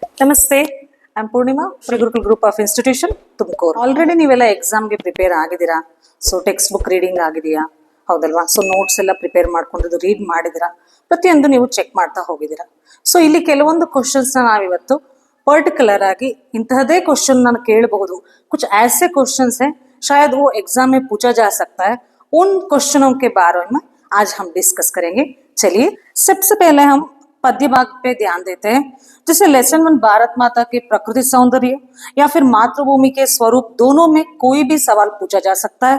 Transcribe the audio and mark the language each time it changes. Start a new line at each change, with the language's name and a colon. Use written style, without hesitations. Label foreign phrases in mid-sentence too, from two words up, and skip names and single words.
English: Namaste, I am Poornima, Sri Gurukul Group of Institution Tumakuru.
Kannada: ಆಲ್ರೆಡಿ ನೀವೆಲ್ಲ
English: exam-ge prepare
Kannada: ಆಗಿದ್ದೀರಾ. ಸೊ
English: text book reading
Kannada: ಆಗಿದೆಯಾ? ಹೌದಲ್ವಾ? ಸೊ ನೋಟ್ಸ್ ಎಲ್ಲ ಪ್ರಿಪೇರ್ ಮಾಡ್ಕೊಂಡಿದ್ದು ರೀಡ್ ಮಾಡಿದಿರಾ, ಪ್ರತಿಯೊಂದು ನೀವು ಚೆಕ್ ಮಾಡ್ತಾ ಹೋಗಿದ್ದೀರಾ. ಸೊ ಇಲ್ಲಿ ಕೆಲವೊಂದು ಕ್ವಶನ್ಸ್ನ ನಾವಿವತ್ತು पर्टिकुलर आगे इंतहदे क्वेश्चन ನಾನು ಕೇಳಬಹುದು.
Hindi: कुछ ऐसे क्वेश्चंस हैं शायद वो एग्जाम में पूछा जा सकता है. उन क्वेश्चनों के बारे में आज हम डिस्कस करेंगे. चलिए, सबसे पहले हम पद्य भाग पे ध्यान देते हैं. जैसे लेसन 1 भारत माता के प्रकृति सौंदर्य या फिर मातृभूमि के स्वरूप, दोनों में कोई भी सवाल पूछा जा सकता है.